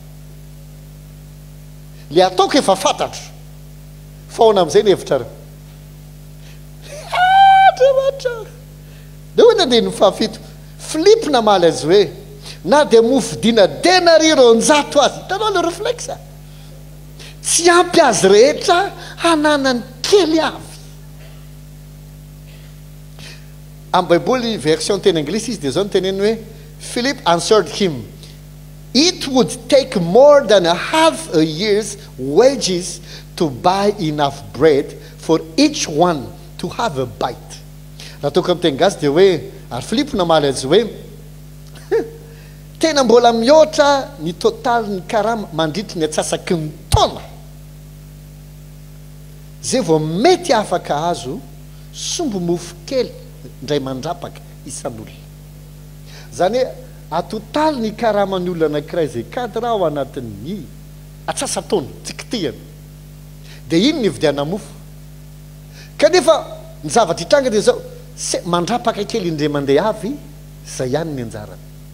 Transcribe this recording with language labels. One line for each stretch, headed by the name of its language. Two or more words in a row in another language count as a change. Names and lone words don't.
Malagasy: le ataoko efa fantatro fa ona amin'izay ny hevitrareo dia hoe nandeha ny fahafito Filipo namaly azy hoe na dia mofidina denari ronjato azy hitanao le réflexe tsy ampy azy rehetra hananany kely avy amin'ny baiboly version teny anglisy izy dia zao ny teneny hoe
English: Philip answered him it would take more than half a year's wages to buy enough bread for each one to have a bite
Malagasy: raha toko amin'ny teny gasy dia hoe ary Filipo namaly azy hoe tena mbola mihoatra ny totaly ny karama mandritry ny atsasaky ny taona zay vao mety afaka azo sombo mofo kely ndray mandrapaka isan'olona zany hoe atotaly ny karaman'ny olona anankiray zay kadra ao anatin'ny atsasa-taona tsikitihany dia iny ny vidiana mofo kanefa ny zavatra hitranga dia zao mandrapaka kely indray mandeha avy zay ihany ny anjarany